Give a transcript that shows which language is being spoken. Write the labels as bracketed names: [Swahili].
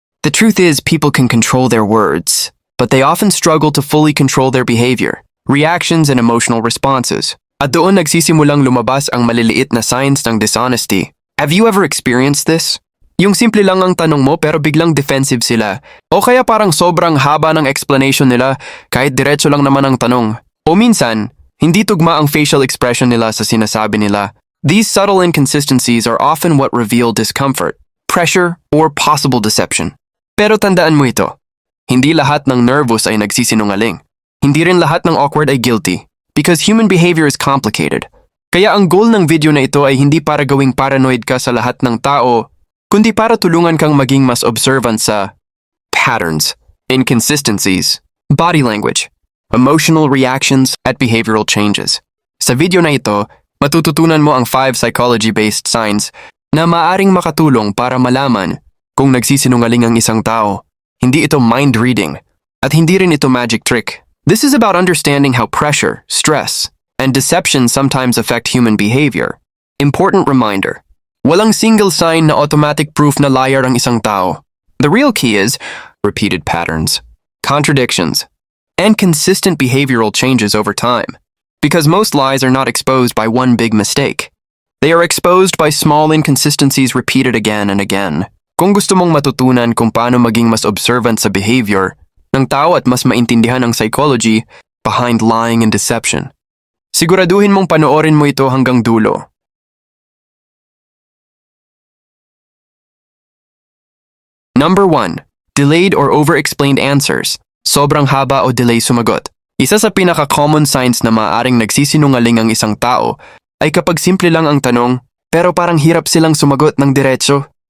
[English] The truth is, people can control their words, but they often struggle to fully control their behavior, reactions, and emotional responses. [Filipino] At doon nagsisimulang lumabas ang maliliit na signs ng dishonesty. [English] Have you ever experienced this? [Filipino] Yung simple lang ang tanong mo pero biglang defensive sila. O kaya parang sobrang haba ng explanation nila kahit diretso lang naman ang tanong. O minsan, hindi tugma ang facial expression nila sa sinasabi nila. [English] These subtle inconsistencies are often what reveal discomfort, pressure, or possible deception. [Filipino] Pero tandaan mo ito, hindi lahat ng nervous ay nagsisinungaling. Hindi rin lahat ng awkward ay guilty, [English] because human behavior is complicated. [Filipino] Kaya ang goal ng video na ito ay hindi para gawing paranoid ka sa lahat ng tao, kundi para tulungan kang maging mas observant sa patterns, inconsistencies, body language, emotional reactions, at behavioral changes. Sa video na ito, matututunan mo ang 5 psychology-based signs na maaaring makatulong para malaman kung nagsisinungaling ang isang tao. Hindi ito mind reading, at hindi rin ito magic trick. [English] This is about understanding how pressure, stress, and deception sometimes affect human behavior. Important reminder. [Filipino] Walang single sign na automatic proof na liar ang isang tao. [English] The real key is repeated patterns, contradictions, and consistent behavioral changes over time. Because most lies are not exposed by one big mistake. They are exposed by small inconsistencies repeated again and again. [Filipino] Kung gusto mong matutunan kung paano maging mas observant sa behavior ng tao at mas maintindihan ang [English] psychology behind lying and deception, [Filipino] siguraduhin mong panoorin mo ito hanggang dulo. [English] Number 1. Delayed or over-explained answers. [Filipino] Sobrang haba o delay sumagot. Isa sa pinaka-common signs na maaaring nagsisinungaling ang isang tao ay kapag simple lang ang tanong pero parang hirap silang sumagot ng diretso.